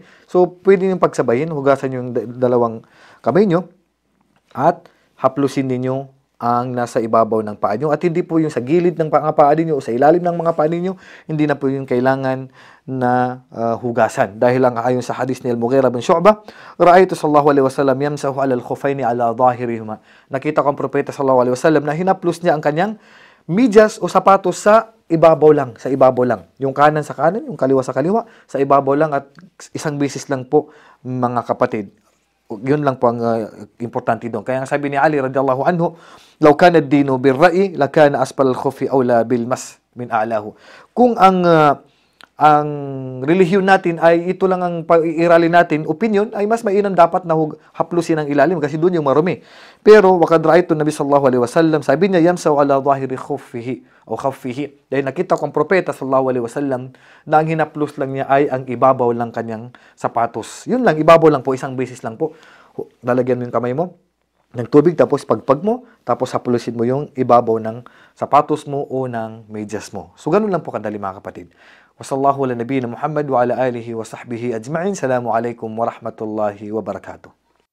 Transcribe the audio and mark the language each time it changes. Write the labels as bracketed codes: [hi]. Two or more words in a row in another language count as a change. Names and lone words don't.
[tl] So, pwede niyong pagsabayin, hugasan yung dalawang kamay nyo at haplusin ninyo ang nasa ibabaw ng paa nyo. At hindi po yung sa gilid ng mga paa ninyo o sa ilalim ng mga paa ninyo, hindi na po yung kailangan na hugasan. Dahil lang ayon sa hadis ni Al-Mughira bin Shu'bah, [ar] رأيت صلى الله عليه وسلم يمسح على الخفين على ظاهرهما. [tl] Nakita ko ang propeta [ar] صلى الله عليه وسلم [tl] na hinaplos niya ang kanyang medyas o sapatos sa ibabaw lang. Yung kanan sa kanan, yung kaliwa sa kaliwa, sa ibabaw lang at isang beses lang po, mga kapatid. Yun lang po ang importante doon. Kaya nga sabi ni Ali [ar] رضي الله عنه لو كان الدين بالرأي لكان أسفل الخف أولى بالمسح من أعلاه. [tl] Kung ang relihiyon natin ay ito lang ang pag-iiralin natin, opinion, ay mas mainam dapat na haplusin ang ilalim kasi doon yung marumi. [ar] Pero وقد رأيت النبي صلى الله عليه وسلم, [tl] sabi niya [ar] يمسح على ظاهر خفيه, [tl] dahil nakita ko ang propeta [ar] صلى الله عليه وسلم [tl] na ang hinaplos lang niya ay ang ibabaw lang kanyang sapatos. Yun lang, ibabaw lang po, isang beses lang po. Lalagyan mo yung kamay mo ng tubig, tapos pagpag mo, tapos haplusin mo yung ibabaw ng sapatos mo o ng medyas mo. So, ganun lang po kadali, mga kapatid. [ar] وصلى الله على نبينا محمد وعلى آله وصحبه أجمعين. سلام عليكم ورحمة الله وبركاته.